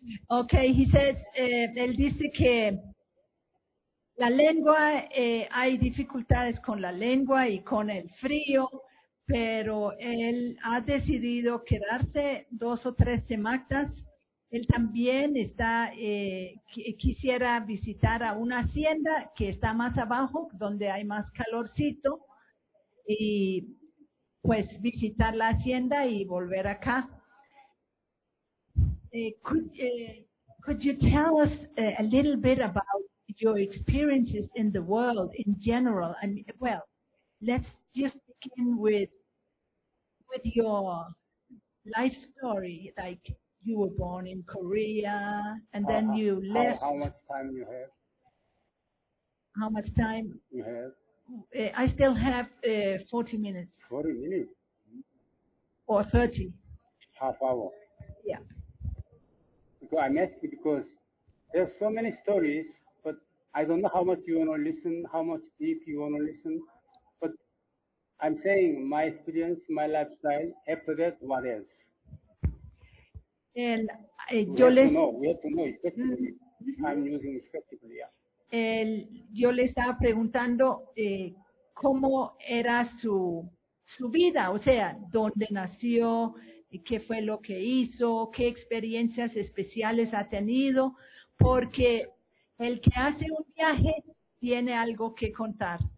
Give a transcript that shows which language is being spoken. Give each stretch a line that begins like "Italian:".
English: Okay, he says,
Spanish: él dice que la lengua, hay dificultades con la lengua y con el frío, pero él ha decidido quedarse 2 o 3 semanas. Él también está, quisiera visitar a una hacienda que está más abajo, donde hay más calorcito, y pues visitar la hacienda y volver acá.
English: Could you tell us a little bit about your experiences in the world in general? I mean, well, let's just begin with your life story. Like, you were born in Korea, and then you left. How much time you have? How much time? You have? I still have 40 minutes. 40 minutes? Or 30. Half hour. Yeah. Because I'm asking because there's so many stories. I don't know how much you want to listen, how much deep you want to listen, but I'm saying my experience, my lifestyle, after that, what else?
Spanish: El, yo les,
English: we have to know, especially, I'm using especially, yeah.
Spanish: El, yo le estaba preguntando cómo era su vida, o sea, dónde nació, qué fue lo que hizo, qué experiencias especiales ha tenido, porque el que hace un viaje tiene algo que contar.